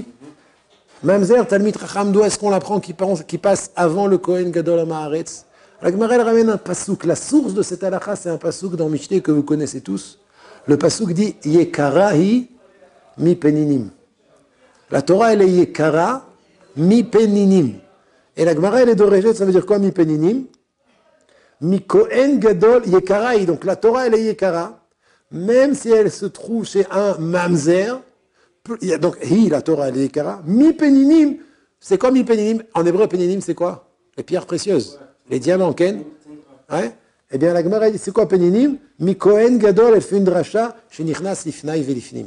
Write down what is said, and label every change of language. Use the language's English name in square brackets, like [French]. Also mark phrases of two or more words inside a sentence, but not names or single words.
[Hebrew] ממזר, תלמיד חכם, [French] d'où est-ce qu'on l'apprend qui passe avant le [Hebrew] כהן גדול עם הארץ? [French] La Gemara elle ramène un pasouk. La source de cette halakha, c'est un pasouk dans Mishneh que vous connaissez tous. Le pasouk dit [Hebrew] יקרה היא מפנינים. [French] La Torah elle est [Hebrew] יקרה מפנינים. [French] Et la Gemara elle est d'origine, ça veut dire quoi [Hebrew] מפנינים? מכהן גדול יקרה היא. [French] Donc la Torah elle est Yekara, même si elle se trouve chez un mamzer. Donc la Torah elle est Yekara. [Hebrew] מפנינים, [French] c'est quoi [Hebrew] מפנינים? [French] En hébreu peninim c'est quoi? Les pierres précieuses. Les diamants, Ken? Ouais. Eh bien, la Gemara dit, c'est quoi Peninim? [Hebrew] מכהן גדול, [French] elle fait une dracha, [Hebrew] שנכנס לפני ולפנים.